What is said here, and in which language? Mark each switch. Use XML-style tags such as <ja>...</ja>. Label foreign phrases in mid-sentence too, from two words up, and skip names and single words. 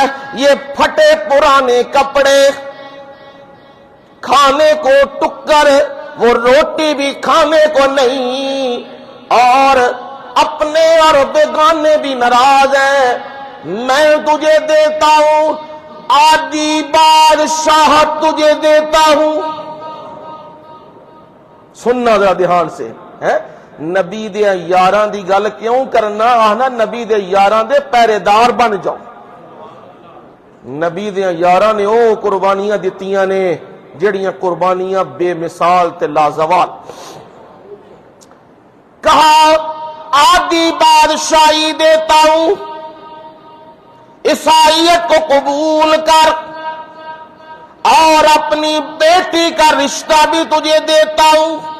<ur>یہ پھٹے پرانے کپڑے، کھانے کو ٹکر، وہ روٹی بھی کھانے کو نہیں، اور اپنے اور بیگانے بھی ناراض ہیں۔ میں تجھے دیتا ہوں، آدھی بادشاہت تجھے دیتا ہوں۔ سننا ذرا دھیان سے،</ur> <pa>ہے نبی دے یاراں دی گل کیوں کرنا؟ آنا نبی دے یاراں دے پہرے دار بن جاؤ۔ نبی دے یاراں نے او قربانیاں دتیاں نے جڑیاں قربانیاں بے مثال تے لازوال۔</pa> <ur>کہا آدھی بادشاہی دیتا ہوں، عیسائیت کو قبول کر، اور اپنی بیٹی کا رشتہ بھی تجھے دیتا ہوں۔</ur>